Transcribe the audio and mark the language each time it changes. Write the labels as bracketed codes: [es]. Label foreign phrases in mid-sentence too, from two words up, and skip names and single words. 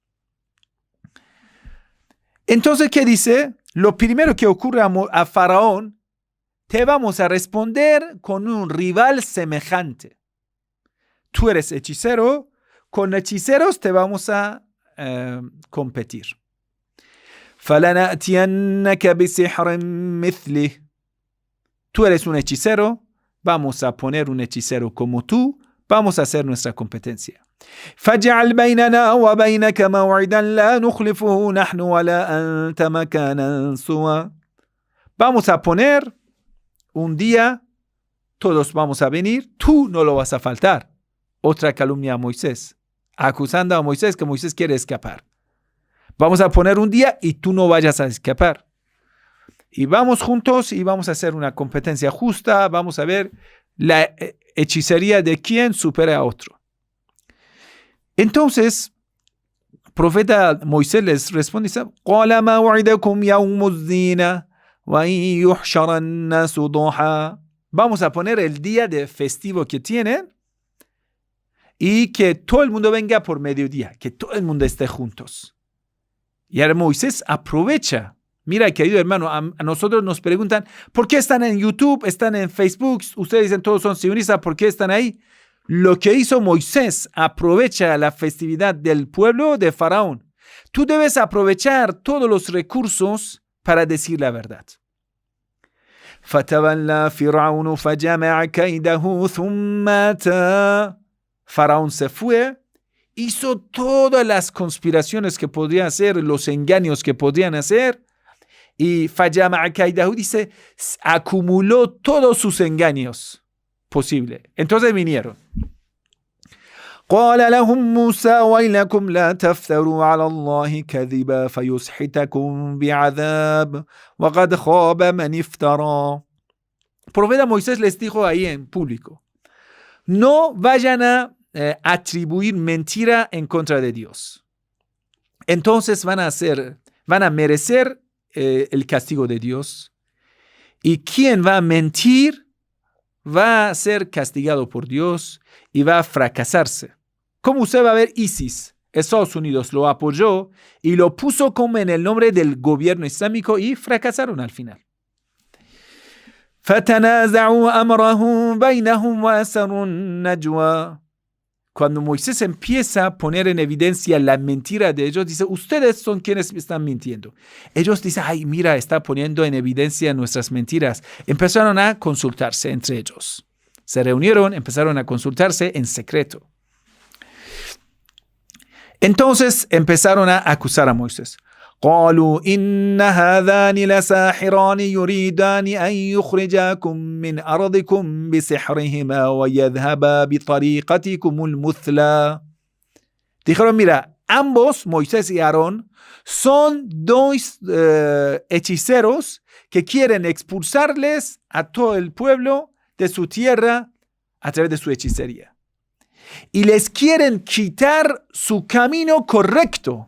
[es] Entonces, ¿qué dice? Lo primero que ocurre a Faraón, te vamos a responder con un rival semejante. Tú eres hechicero, con hechiceros te vamos a competir. [ar] فَلَنَأْتِيَنَّكَ بِسِحْرٍ مِثْلِهِ. [es] Tú eres un hechicero, vamos a poner un hechicero como tú, vamos a hacer nuestra competencia. [ar] فَاجْعَلْ بَيْنَنَا وَبَيْنَكَ مَوْعِدًا لَا نُخْلِفُهُ نَحْنُ وَلَا أَنْتَ مَكَانًا سُوًى. [es] Vamos a poner un día, todos vamos a venir, tú no lo vas a faltar. Otra calumnia a Moisés, acusando a Moisés que Moisés quiere escapar. Vamos a poner un día y tú no vayas a escapar. Y vamos juntos y vamos a hacer una competencia justa, vamos a ver la hechicería de quién supera a otro. Entonces, profeta Moisés les responde, [ar] قَالَ مَوْعِدَكُمْ يَوْمُ الزِّينَةِ وَإِنْ يُحْشَرَ النَّاسُ ضُحًى. [es] Vamos a poner el día de festivo que tienen y que todo el mundo venga por mediodía, que todo el mundo esté juntos. Y ahora Moisés aprovecha. Mira, querido hermano, a nosotros nos preguntan, ¿por qué están en YouTube, están en Facebook? Ustedes dicen todos son sionistas, ¿por qué están ahí? Lo que hizo Moisés, aprovecha la festividad del pueblo de Faraón. Tú debes aprovechar todos los recursos para decir la verdad. [ar] فَتَوَلَّى فِرْعَوْنُ فَجَمَعَ كَيْدَهُ ثُمَّ أَتَىٰ. [es] Faraón se fue, hizo todas las conspiraciones que podía hacer, los engaños que podían hacer, y [ar] فَجَمَعَ كَيْدَهُ [es] dice, acumuló todos sus engaños posibles. Entonces vinieron. [ar] قال لهم موسى ويلكم لا تفتروا على الله كذبا فيسحتكم بعذاب وقد خاب من افترى. [es] Profeta Moisés les dijo ahí en público, no vayan a atribuir mentira en contra de Dios. Entonces van a merecer el castigo de Dios. Y quien va a mentir va a ser castigado por Dios y va a fracasarse. Como usted va a ver, ISIS, Estados Unidos lo apoyó y lo puso como en el nombre del gobierno islámico y fracasaron al final. [ar] فَتَنَازَعُوا أَمْرَهُمْ بَيْنَهُمْ وَأَسَرُوا النَّجْوَى. [es] Cuando Moisés empieza a poner en evidencia la mentira de ellos, dice, ustedes son quienes están mintiendo. Ellos dicen, ay, mira, está poniendo en evidencia nuestras mentiras. Empezaron a consultarse entre ellos. Se reunieron, empezaron a consultarse en secreto. Entonces empezaron a acusar a Moisés. [ar] قالوا إن هذان لساحران يريدان أن يخرجاكم من أرضكم بسحرهما ويذهبا بطريقتكم المثلى. [es] Dijeron, mira, ambos, Moisés y Aarón, son dos hechiceros que quieren expulsarles a todo el pueblo de su tierra a través de su hechicería. Y les quieren quitar su camino correcto.